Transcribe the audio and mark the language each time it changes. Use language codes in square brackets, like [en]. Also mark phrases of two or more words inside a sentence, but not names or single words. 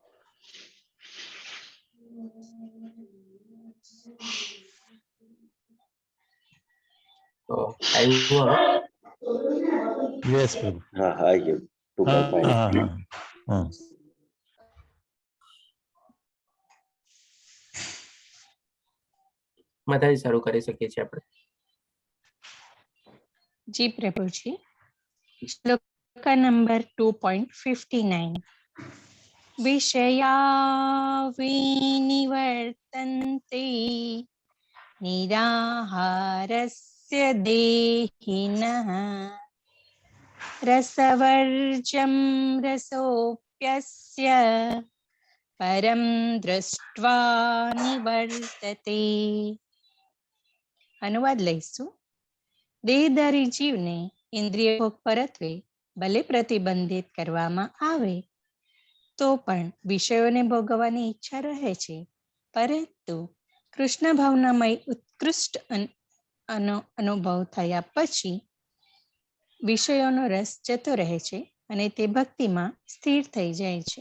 [gu] તો આવ્યું હવે? યસ પ્રભુ. હા હા, ये 2.5. હા હા હા. માતાજી શરૂ કરી શકીએ છીએ આપણે. [hi] जी प्रभुजी. श्लोक नंबर 2.59. [sa] विषया विनिवर्तन्ते निराहारस्य देहिनः रसवर्जं रसोऽप्यस्य परं दृष्ट्वा निवर्तते. [gu] અનુવાદ લઈશું. દેહધારી જીવને ઇન્દ્રિય ભોગ પરત્વે ભલે પ્રતિબંધિત કરવામાં આવે તો પણ વિષયોને ભોગવવાની ઈચ્છા રહે છે, પરંતુ કૃષ્ણ ભાવનામય ઉત્કૃષ્ટ અનુભવ થયા પછી વિષયોનો રસ જતો રહે છે અને તે ભક્તિમાં સ્થિર થઈ જાય છે.